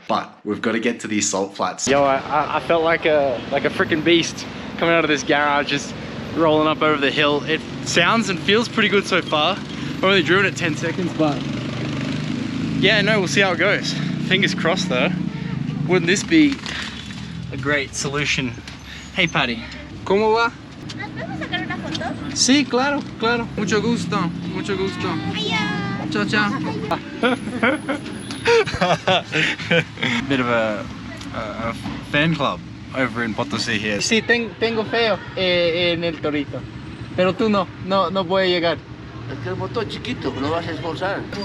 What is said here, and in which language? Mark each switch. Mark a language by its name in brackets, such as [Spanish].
[English] But we've got to get to these salt flats. Yo, I felt like a freaking beast coming out of this garage, just rolling up over the hill. It sounds and feels pretty good so far. I've only driven it 10 seconds, but yeah, no, we'll see how it goes. Fingers crossed though. Wouldn't this be a great solution? [Spanish] Hey Patty, ¿cómo va? ¿Nos podemos sacar una foto? Sí, claro, claro. Mucho gusto, mucho gusto. [English] Hiya. [Spanish] Ciao, ciao. [English] Bit of a fan club over in Potosi here. [Spanish] Sí, tengo feo en el torito. Pero tú no puedes llegar. Es que el motor es chiquito, no vas a esforzar.